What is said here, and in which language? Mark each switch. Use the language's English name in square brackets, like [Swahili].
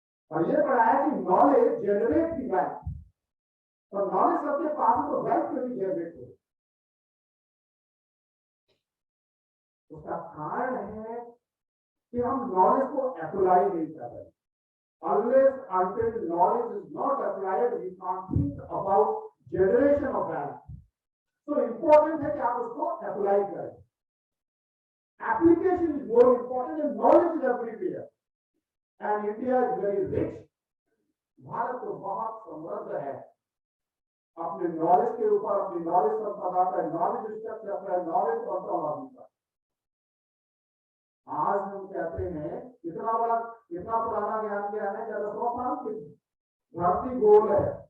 [Hindi] और ये पढ़ाया कि नॉलेज जनरेट की वेल्थ, और नॉलेज सबके पास है तो वेल्थ क्यों जनरेट हो। उसका कारण है कि हम नॉलेज को अप्लाई नहीं कर रहे। [English] Unless until knowledge is not applied, we can't think about generation of wealth. So important [Hindi] है कि आप उसको अप्लाई करें। [English] Application is more important and knowledge is everywhere. And India is very rich. [Hindi] Bharat तो बहुत समृद्ध है अपने नॉलेज के ऊपर, अपनी नॉलेज संपदा पर, नॉलेज स्ट्रक्चर पर, नॉलेज ऑन्टोलॉजी पर। आज हम कहते हैं इतना पुराना ज्ञान क्या है, क्या 100 साल की धरती गोल है।